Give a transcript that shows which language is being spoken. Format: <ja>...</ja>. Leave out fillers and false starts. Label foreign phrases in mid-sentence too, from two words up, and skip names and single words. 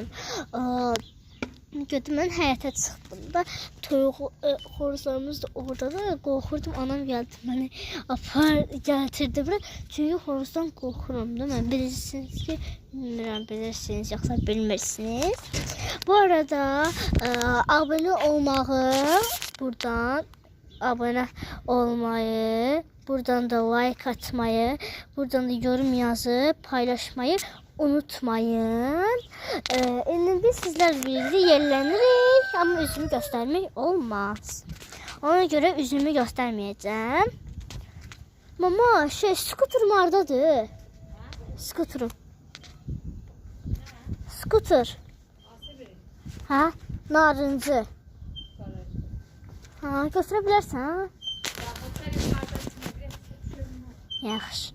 <az>Gördüm, mən həyata çıxdım da toyuq xoruzlarımız da orada da qorxurdum. Anam gəldi məni apar gətirdi bura. Çünki xoruzdan qorxuram da mən. Bilirsiniz ki, bilmirəm, bilirsiniz yoxsa bilmirsiniz.</az> <tr>Bu arada abone olmağı, buradan abone olmayı, buradan da like atmayı, buradan da yorum yazıp paylaşmayı unutmayın. İndi sizler birlikte yerlenirik ama üzümü göstermek olmaz. Ona göre üzümü göstermeyeceğim.</tr> <az>Mama skuterim hardadır? Skuterim. Skuter. Ha? Narıncı. Ha, götürə bilərsən, ha? Yaxşı.</az>